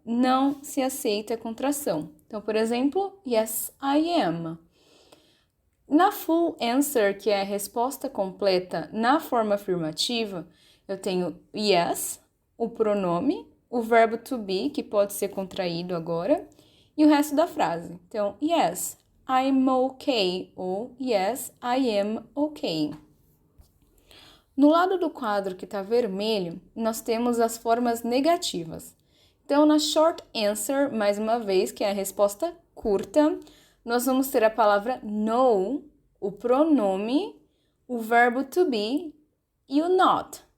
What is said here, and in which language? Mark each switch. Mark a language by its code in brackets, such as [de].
[pt] Não se aceita a contração. Então, por exemplo, [en] yes, I am. [pt] Na full answer, que é a resposta completa na forma afirmativa, eu tenho yes, o pronome, o verbo to be, que pode ser contraído agora, e o resto da frase. [en] Então, yes, I'm okay, ou yes, I am okay. [pt] No lado do quadro que está vermelho, nós temos as formas negativas. Então, na short answer, mais uma vez, que é a resposta curta, nós vamos ter a palavra no, o pronome, o verbo to be e o not.